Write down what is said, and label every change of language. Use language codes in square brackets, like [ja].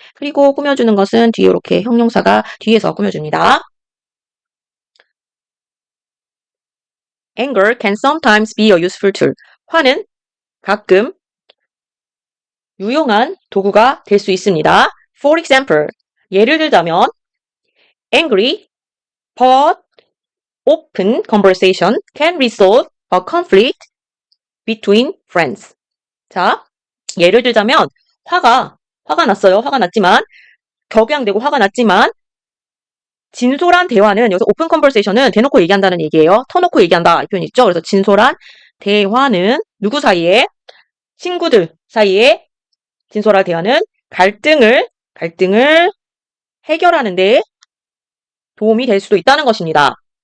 [ko] 그리고 꾸며주는 것은 뒤에 이렇게 형용사가 뒤에서 꾸며줍니다. [en] Anger can sometimes be a useful tool. [ko] 화는 가끔 유용한 도구가 될 수 있습니다. [en] For example, [ko] 예를 들자면 [en] angry but open conversation can resolve a conflict between friends. [ko] 자, 예를 들자면 화가 났어요. 화가 났지만 격양되고 화가 났지만 진솔한 대화는 여기서 오픈 컨버세이션은 대놓고 얘기한다는 얘기예요. 터놓고 얘기한다 이 표현 있죠. 그래서 진솔한 대화는 누구 사이에? 친구들 사이에 진솔한 대화는 갈등을 해결하는 데 도움이 될 수도 있다는 것입니다.